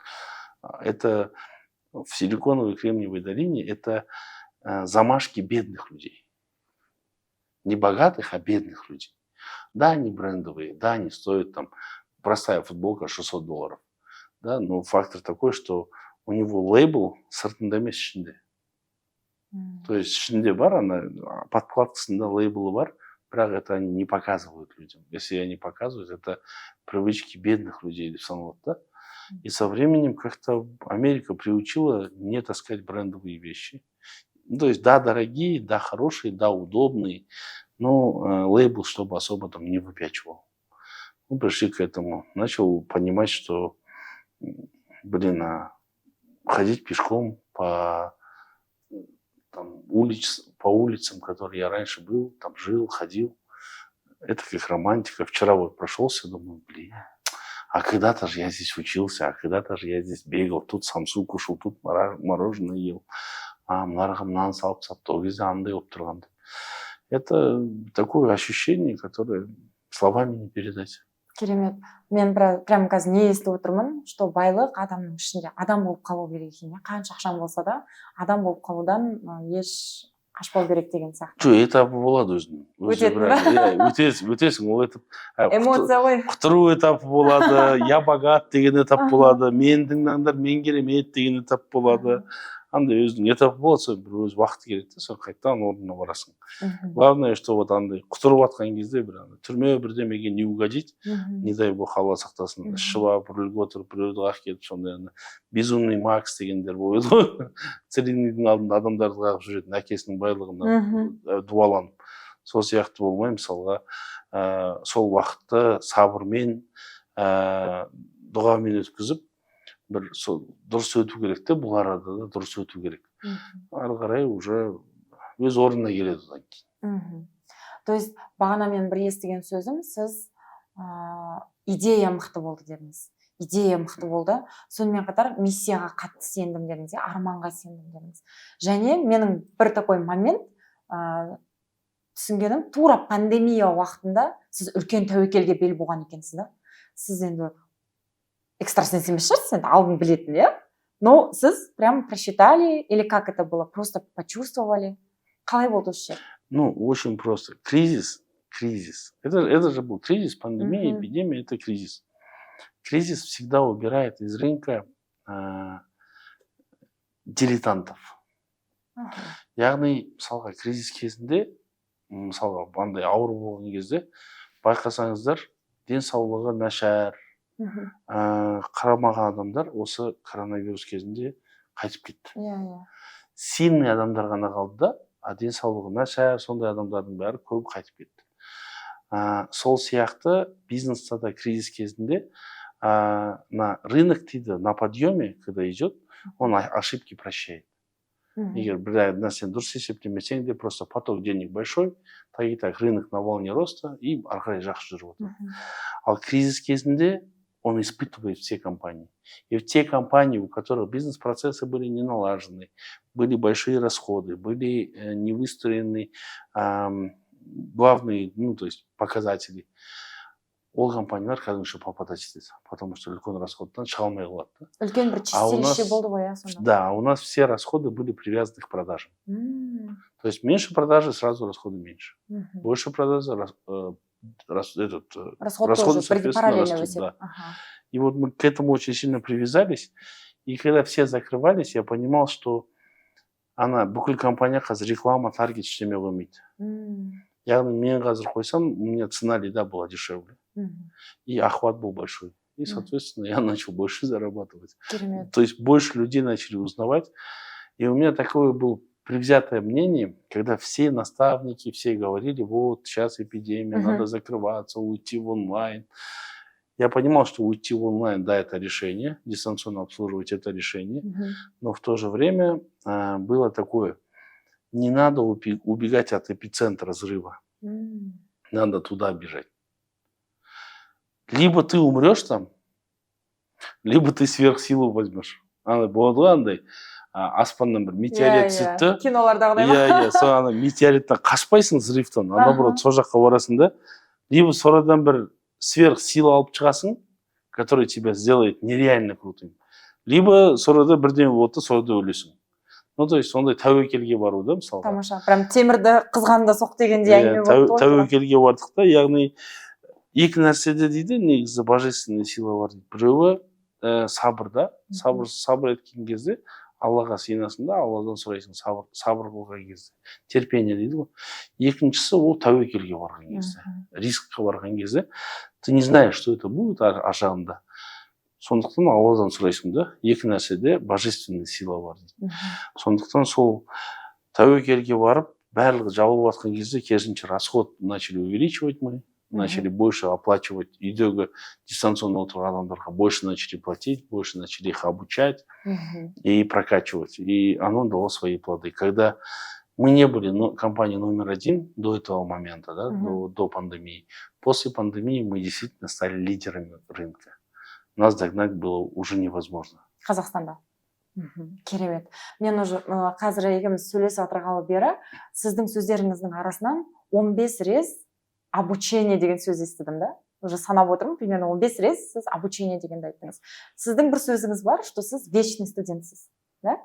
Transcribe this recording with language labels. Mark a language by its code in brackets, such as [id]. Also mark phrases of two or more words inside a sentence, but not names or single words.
[ru] Это в Силиконовой Кремниевой долине это замашки бедных людей. Не богатых, а бедных людей. Да, они брендовые, да, они стоят там, простая футболка $600. Да, но фактор такой, что у него лейбл [kk] сыртында емес ішінде. [ru] То есть [kk] ішінде бар, [ru] она [kk] подкладкасында лейблы бар, бірақ [ru] это они не показывают людям. Если они показывают, это привычки бедных людей [kk] деп саналады, [ru] да? И со временем как-то Америка приучила не таскать брендовые вещи. Ну, то есть, да, дорогие, да, хорошие, да, удобные, но лейбл, чтобы особо там не выпячивал. Мы пришли к этому. Начал понимать, что, блин, ходить пешком по улицам, которые я раньше был, там жил, ходил, это как романтика. Вчера вот прошелся, думаю, блин, а когда-то же я здесь учился, а когда-то же я здесь бегал, тут самсу кушал, тут мороженое ел, [kk] мыналарға мынаны салып тастапты, ол кезде андай болып тұрған. [ru] Это такое ощущение, которое словами не передать. [kk] Керемет. Мен прям қазір не естіп отырмын, что байлық адамның ішінде адам болып қалу керек екен. Қанша ақшаң болса да, адам болып қалудан еш қашпау керек деген сияқты. Жоқ, этапы болады өзінің. Өтесің, ол этап. Эмоция ғой. Құтыру этапы болады, [ru] я богат [kk] деген этап болады, мен тыңдаңдар, мен керемет деген этап болады. Андай өзінің этапы болады, сол бір өз уақыты керек те, сол қайтадан орнына барасың. [ru] Главное, что вот [kk] андай құтырып жатқан кезде бір түрме бірдемеге [ru] не угодить, не дай бог [kk] алла сақтасын, ішіп алып біреуге отырып біреуді қағып кетіп сондай безумный Макс дегендер болды ғой. Целинныйдың алдында адамдарды қағып жүретін әкесінің байлығына дуаланып. Сол сияқты болмай, мысалға, сол уақытты сабырмен, дұғамен өткізіп, бір дұрыс өту керек те, бұл арада да дұрыс өту керек. Ары қарай уже өз орнына келеді одан кейін. [ru] То есть [kk] бағана мен бір естіген сөзім, сіз идея мықты болды дедіңіз. Идея мықты болды. Сонымен қатар миссияға қатты сендім дедіңіз, арманға сендім дедіңіз. Және менің бір [ru] такой момент [kk] түсінгенім, тура пандемия уақытында сіз үлкен тәуекелге бел буған екенсіз да. Сіз енді экстрасенс емес шығарсыз, енді алдын білетін, иә? [ru] Но сіз прям просчитали, или как это было? Просто почувствовали? [kk] Қалай болды осы жер? [ru] Ну, очень просто. Кризис. Это же был кризис, пандемия, эпидемия, это кризис. Кризис всегда убирает из рынка дилетантов. [kk] Яғни, мысалға, кризис кезінде, мысалға, андай ауыр болған кезде, байқасаңыздар, денсаулығы нашар, қарамаған адамдар осы коронавирус кезінде қайтып кетті. Сильный адамдар ғана қалды да, денсаулығы нашар, сондай адамдардың бәрі көп қайтып кетті. Сол сияқты бизнеста да кризис кезінде [ru] на рынок дейді, на подъеме, когда идет, он ошибки прощает. [kk] Егер бір нәрсені дұрыс есептемесең де, [ru] просто поток денег большой, так рынок на волне роста и [kk] ары қарай жақсы жүріп отыр. Ал кризис кезінде [ru] он испытывает все компании. И те компании, у которых бизнес-процессы были не налажены, были большие расходы, были не выстроены главные, ну, то есть показатели, [kk] ол компаниялар кәдімгіше попадать етеді, [ru] потому что [kk] үлкен расходтан шыға алмай қалады. Үлкен бір чистилище болды ғой, сонда. [ru] Да, у нас все расходы были привязаны к продажам. То есть меньше продажи, сразу расходы меньше. Больше продажи, расходы, соответственно, растут. Да. И вот мы к этому очень сильно привязались. И когда все закрывались, я понимал, что [kk] бүкіл компания қазір реклама, таргет ештеме қоймайды. Яғни мен қазір қойсам, [ru] у меня цена лида была дешевле. И охват был большой. И, соответственно, я начал больше зарабатывать. То есть больше людей начали узнавать. И у меня такое было предвзятое мнение, когда все наставники, все говорили, вот сейчас эпидемия, надо закрываться, уйти в онлайн. Я понимал, что уйти в онлайн, да, это решение, дистанционно обслуживать это решение, но в то же время было такое, не надо убегать от эпицентра взрыва, надо туда бежать. Либо ты умрешь там, либо ты сверхсилу возьмешь. [kk] Болады ғой андай аспаннан бір метеорит түсті. Кинолардағыдай ма? Иә, сол метеориттен қашпайсың взрывтан, [ru] а наоборот [kk] сол жаққа барасың да, либо сорадан бір сверхсила алып шығасың, [ru] который тебя сделает нереально крутым, либо [kk] сорада бірден болды, сорада өлесің. [ru] Ну, то есть [kk] сондай тәуекелге бару да, мысалға. Тамаша. Прям темірді қызғанда соқ дегендей әңгіме болды ғой. Тәуекелге бардық та, яғни екі нәрседе дейді, негізі [ru] божественный сила [kk] бар дейді. Біреуі сабырда, сабыр еткен кезде Аллаға сыйынасың да, Алладан сұрайсың сабыр қылған кезде. Терпение дейді ғой. Екіншісі ол тәуекелге барған кезде, рискқа барған кезде. [ru] Ты не знаешь, что это будет ашағында. [kk] Сондықтан Алладан сұрайсың да, екі нәрседе [ru] божественный сила [kk] бар дейді. Сондықтан сол тәуекелге барып, барлығы жабылып жатқан кезде керісінше [ru] расход начали увеличивать мы. Начали больше оплачивать [kk] үйдегі дистанционно отырған адамдарға, [ru] больше начали платить, больше начали их обучать и прокачивать. И оно дало свои плоды. Когда мы не были компанией номер один до этого момента, да, до пандемии, после пандемии мы действительно стали лидерами рынка. Нас догнать было уже невозможно. [kk] Қазақстанда. Керемет. Мен уже қазір екеуміз сөйлесіп отырғалы бері сіздің сөздеріңіздің арасынан 15 рет обучение деген сөз естідім да. Уже санап отырмын, примерно 15 рет сіз обучение дегенді айттыңыз. Сіздің бір сөзіңіз бар, что сіз вечный студентсіз, да?